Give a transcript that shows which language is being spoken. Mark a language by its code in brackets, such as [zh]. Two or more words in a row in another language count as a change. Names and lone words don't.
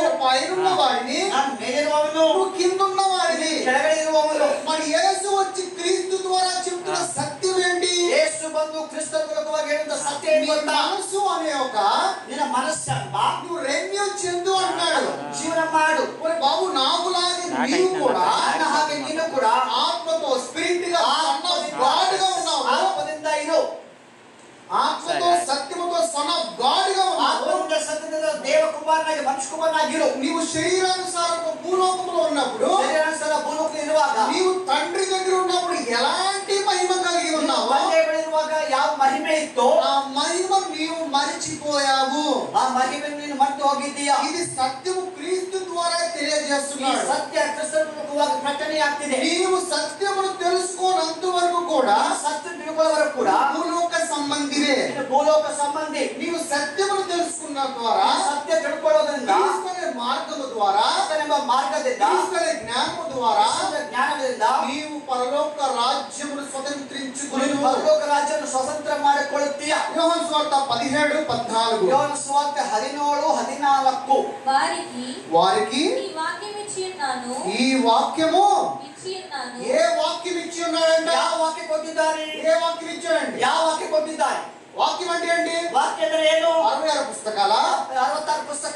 [te] పైనున్న వాడిని, [kn] ನಾನು ಮೇಲಿರುವವನು, [te] నువ్వు కిందున్న వాడిని. [kn] ಕೆಳಗಡೆ ಇರುವವನು. [te] మరి యేసు వచ్చి క్రీస్తు ద్వారా చెప్తున్న సత్యం ఏంటి? [kn] ಯೇಸು ಬಂದು ಕ್ರಿಸ್ತ ಮೂಲಕವಾಗಿ ಹೇಳುವ ಸತ್ಯ ಏನು [te] నీ [kn] ಗೊತ್ತಾ? [te] మనసు అనే ఒక [kn] ನಿನ್ನ ಮನಸ್ಸನ್ನ [te] నువ్వు రెన్యూ చెందు అన్నాడు. [kn] ಜೀವನ ಮಾಡು. [te] మరి బాబు నాకులాగే నీవు కూడా [kn] ನನ್ನ ಹಾಗೆ ನೀನು ಕೂಡ [te] ఆత్మతో స్పిరిట్ గా గాడ్ గా ఉన్నావు. [kn] ಆತ್ಮದಿಂದ ಇರು. [te] ఆత్మతో సత్యముతో [en] son of God [te] గా ఉన్నావు. [kn] ಆತ್ಮದಿಂದ ಸತ್ಯದಿಂದ ದೇವ ಕುಮಾರನಾಗಿ ಮನುಷ್ಯ ಕುಮಾರನಾಗಿರು. [te] నీవు శరీరానుసారంగా భూలోకంలో ఉన్నప్పుడు, [kn] ಶರೀರಾನುಸಾರ ಭೂಲೋಕದಲ್ಲಿ ಇರುವಾಗ, [te] నీవు తండ్రి దగ్గర ఉన్నప్పుడు ఎలాంటి మహిమ కలిగి ఉన్నావు? [kn] ತಂದೆ ಬಳಿ ಇರುವಾಗ ಯಾವ ಮಹಿಮೆ ಇತ್ತು, [te] ఆ మహిమ నీవు మరిచిపోయావు. [kn] ಆ ಮಹಿಮೆಯನ್ನು ನೀನು ಮರೆತು ಹೋಗಿದ್ದೀಯಾ. [te] ఇది సత్యము క్రీస్తు ద్వారా [kn] ಈ [te] తెలియజేస్తున్నాడు. [kn] ಸತ್ಯ ಕ್ರಿಸ್ತನ ಮೂಲಕವಾಗಿ ಪ್ರಕಟಣೆ ಆಗ್ತಿದೆ. [te] నీవు సత్యమును తెలుసుకోనంత వరకు కూడా [kn] ಸತ್ಯ ತಿಳ್ಕೊಳ್ಳೋವರೆಗೂ ಕೂಡ [te] భూలోక సంబంధివే. [kn] ನೀನು ಭೂಲೋಕ ಸಂಬಂಧಿ. [te] నీవు సత్యమును తెలుసుకున్న ద్వారా, [kn] ಸತ್ಯ ತಿಳ್ಕೊಳ್ಳೋದ್ರಿಂದ, [te] క్రీస్తునే మార్గము ద్వారా, [kn] ಕ್ರಿಸ್ತನೆಂಬ ಮಾರ್ಗದಿಂದ, [te] క్రీస్తునే జ్ఞానము ద్వారా [kn] ಕ್ರಿಸ್ತನ ಜ್ಞಾನದಿಂದ [te] నీవు పరలోక రాజ్యమును [kn] ನೀನು [te] స్వతంత్రించుకుని [kn] ಪರಲೋಕ ರಾಜ್ಯವನ್ನು ಸ್ವತಂತ್ರ ಮಾಡಿಕೊಳ್ಳುತ್ತೀಯ. [te] యోహాను సువార్త 17:14. [kn] ಯೋಹಾನ ಸುವಾರ್ತೆ 17:14. [te] వారికి ఈ వాక్యం ఇచ్చి ఉన్నాను, ఈ వాక్యము ఇచ్చి ఉన్నాను. ఏ వాక్యం ఇచ్చి ఉన్నాడంట? [kn] ಯಾವ ವಾಕ್ಯ ಕೊಟ್ಟಿದ್ದಾರೆ? [te] ఏ వాక్యం ఇచ్చాడండి? [kn] ಯಾವ ವಾಕ್ಯ ಕೊಟ್ಟಿದ್ದಾರೆ? [te] వాక్యం అంటే ఏంటి? [kn] ವಾಕ್ಯ ಅಂದ್ರೆ ಏನು? [te] 66 పుస్తకాల [kn] 66 ಪುಸ್ತಕ.